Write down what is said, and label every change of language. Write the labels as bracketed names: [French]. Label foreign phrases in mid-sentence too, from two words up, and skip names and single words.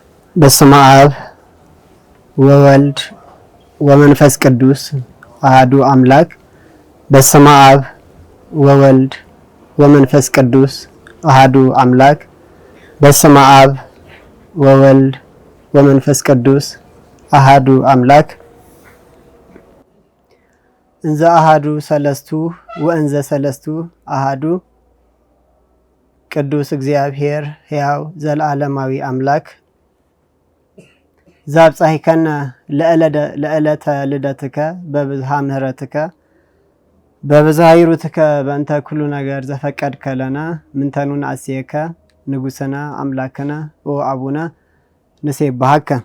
[Geez] በስመ አብ ወወልድ ወመንፈስ ቅዱስ አሐዱ አምላክ። በስመ አብ ወወልድ ወመንፈስ ቅዱስ አሐዱ አምላክ። በስመ አብ ወወልድ ወመንፈስ ቅዱስ አሐዱ አምላክ። እንዘ አሐዱ ሰለስቱ ወእንዘ ሰለስቱ አሐዱ ቅዱስ እግዚአብሔር ሕያው ዘለዓለማዊ አምላክ ዛብጻሕከነ ለዕለተ ልደትከ በብዝሃ ምሕረትከ በብዝሃ ይሩትከ በእንተ ኩሉ ነገር ዘፈቀድከ ለነ ምንተኑን አስየከ ንጉሥነ አምላክነ ወአቡነ ንሴብሐከ።